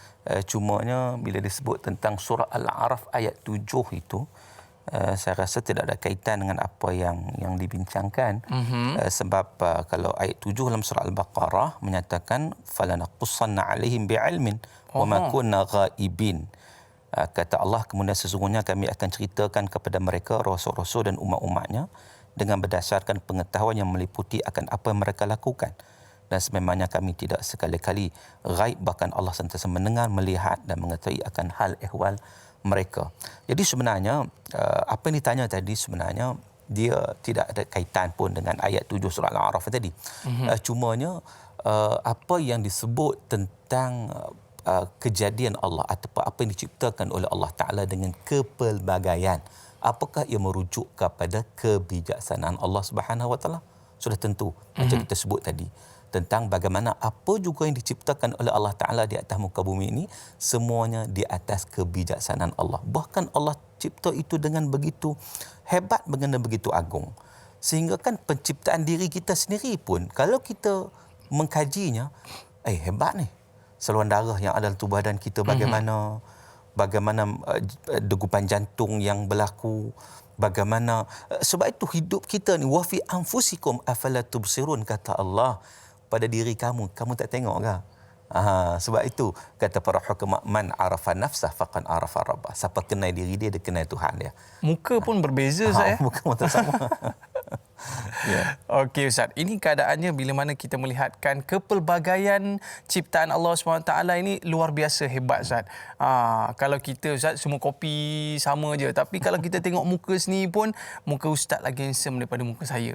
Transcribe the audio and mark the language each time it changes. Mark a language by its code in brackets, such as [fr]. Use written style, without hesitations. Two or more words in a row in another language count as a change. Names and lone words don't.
[ms] Cumanya bila disebut tentang surah Al-A'raf ayat 7 itu, saya rasa tidak ada kaitan dengan apa yang dibincangkan. Sebab kalau ayat 7 dalam surah Al-Baqarah menyatakan [ar] فلنقصن عليهم بعلم وما كنا غائبين. [ms] Kata Allah, kemudian sesungguhnya kami akan ceritakan kepada mereka, rasul-rasul dan umat-umatnya, dengan berdasarkan pengetahuan yang meliputi akan apa yang mereka lakukan. Dan sememangnya kami tidak sekali-kali ghaib, bahkan Allah sentiasa mendengar, melihat dan mengetahui akan hal ehwal mereka. Jadi sebenarnya apa yang ditanya tadi sebenarnya dia tidak ada kaitan pun dengan ayat 7 surah Al-A'raf tadi. Cumanya apa yang disebut tentang kejadian Allah ataupun apa yang diciptakan oleh Allah Ta'ala dengan kepelbagaian, apakah ia merujuk kepada kebijaksanaan Allah [ar] سبحانه وتعالى? [ms] Sudah tentu macam kita sebut tadi, tentang bagaimana apa juga yang diciptakan oleh Allah Ta'ala di atas muka bumi ini, semuanya di atas kebijaksanaan Allah. Bahkan Allah cipta itu dengan begitu hebat, dengan begitu agung. Sehingga kan penciptaan diri kita sendiri pun, kalau kita mengkajinya, hebat ni. Saluran darah yang ada dalam tubuh badan kita, bagaimana degupan jantung yang berlaku, bagaimana, sebab itu hidup kita ni, [ar] وفي أنفسكم أفلا تبصرون, [ms] kata Allah, pada diri kamu tak tengok ke? Sebab itu kata para hukama, [ar] من عرف نفسه فقد عرف ربه. [ms] Siapa kenal diri dia kenal Tuhan dia. Muka pun berbeza, Ustaz. Muka pun tak sama. Okey Ustaz, ini keadaannya bila mana kita melihatkan kepelbagaian ciptaan Allah SWT ini luar biasa hebat, Ustaz. Kalau kita, Ustaz, semua kopi sama je, tapi kalau kita tengok muka sendiri pun, muka Ustaz lagi handsome daripada muka saya.